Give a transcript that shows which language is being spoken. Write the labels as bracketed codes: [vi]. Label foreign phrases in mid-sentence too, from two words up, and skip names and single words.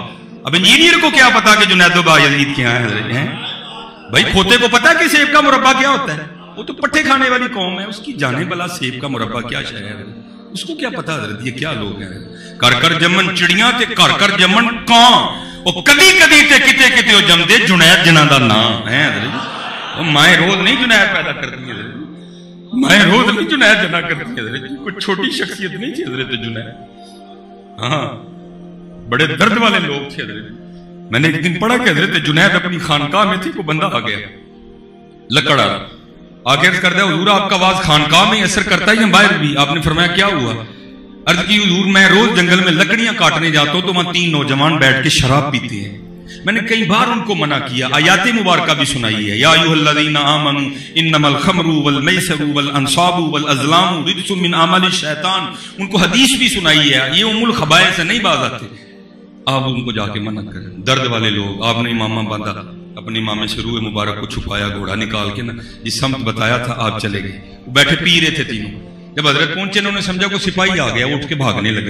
[ur] اب انجینئر کو کیا پتا کہ جنید و با یزید کیا ہے؟ بھائی کھوتے کو پتا کہ سیب کا مربع کیا ہوتا ہے؟ وہ تو پٹھے کھانے والی قوم ہے، اس کی جانے بلا سیب کا مربع کیا شے ہے، اس کو کیا پتا حضرت یہ کیا لوگ ہیں. [pa] کر کر جمن چڑیاں تے کر کر جمن کان، وہ کدی کدی تے کتے کتے وہ جمدے جنید جنہ دا نام ہے حضرت. [ur] وہ مائیں روز نہیں جنید پیدا کرتی ہے. میں روز نہیں جنید جنا کرتی حضرت جی، کوئی چھوٹی شخصیت نہیں تھی حضرت جنید. ہاں بڑے درد والے لوگ تھے حضرت. میں نے ایک دن پڑھا کہ حضرت جنید اپنی خانقاہ میں تھی، کوئی بندہ آ گیا لکڑ آگے کر دیا حضور آپ کا آواز خانقاہ میں اثر کرتا ہے یا باہر بھی؟ آپ نے فرمایا کیا ہوا؟ عرض کی حضور میں روز جنگل میں لکڑیاں کاٹنے جاتا ہوں تو وہاں 3 نوجوان بیٹھ کے شراب پیتے ہیں. میں نے کئی بار ان کو منع کیا، آیات مبارکہ بھی سنائی [ar] ہے، یا ایھا الذین آمنوا انما الخمر والمیسر والانصاب والازلام رجس من اعمال الشیطان. [ur] ان کو حدیث بھی سنائی ہے، یہ [ar] ام الخبائث [ur] سے نہیں باز آتے. آپ ان کو جا کے منع کریں. درد والے لوگ. آپ نے امامہ باندھا، اپنے امامے سے روح مبارک کو چھپایا، گھوڑا نکال کے نا جس سمت بتایا تھا آپ چلے گئے. وہ بیٹھے پی رہے تھے تینوں. جب حضرت پہنچے انہوں نے سمجھا کوئی سپاہی آ گیا، اٹھ کے بھاگنے لگے.